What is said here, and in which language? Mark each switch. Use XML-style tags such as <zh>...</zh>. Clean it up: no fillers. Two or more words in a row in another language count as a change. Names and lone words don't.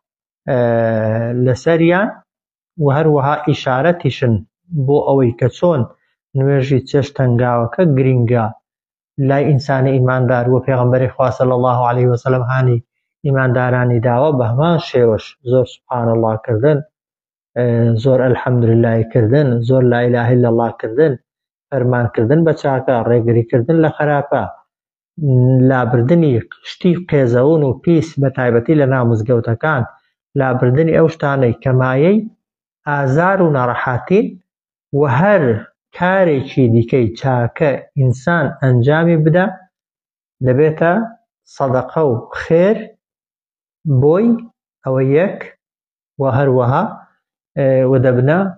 <ckb>لەسەریان و هەروەها ئیشارەتیشن بۆ ئەوەی کە چۆن نوێژی چێشتەنگاوەکە گرینگە لای ئینسانی ئیماندار و پێغەمبەری خوا</ckb> <ar>صلی الله عليه وسلم</ar> <ckb>هانی ئیماندارانی داوە بە هەمان شێوەش زۆر</ckb> <ar>سوبحان الله</ar> <ckb>کردن، زۆر الحەمدولله کردن، زۆر</ckb> <ar>لا إله إلا الله</ar> <ckb>کردن، فەرمانکردن بە چاکە، ڕێگریکردن لە خراپە، لابردنی شتی قێزەون و پیس بە تایبەتی لە ناو مزگەوتەکان، لابردنی ئەو شتانەی کە مایەی ئازار و ناڕەحەتین و هەر کارێکی دیکەی چاکە ئینسان ئەنجامی بدە دەبێتە سەدەقە و خێر بۆی ئەوە یەک و هەروەها و دەبنە</ckb>